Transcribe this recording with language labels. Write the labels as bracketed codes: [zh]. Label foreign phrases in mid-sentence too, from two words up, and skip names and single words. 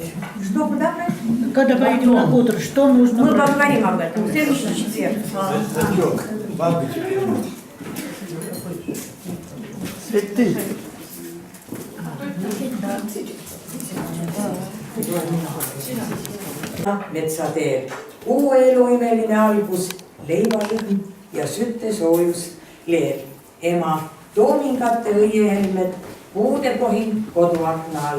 [ru] Что, куда брать? Когда поедем на хутор, что нужно Мы брать? поговорим об этом в следующий четверг. Сачок, бабочка. Цветы. [et] Metsa teeb uue elu imeline algus, leivalõhn ja sütesoojus leeb. Ema toomingate õiehelmed, puudepohin koduakna all.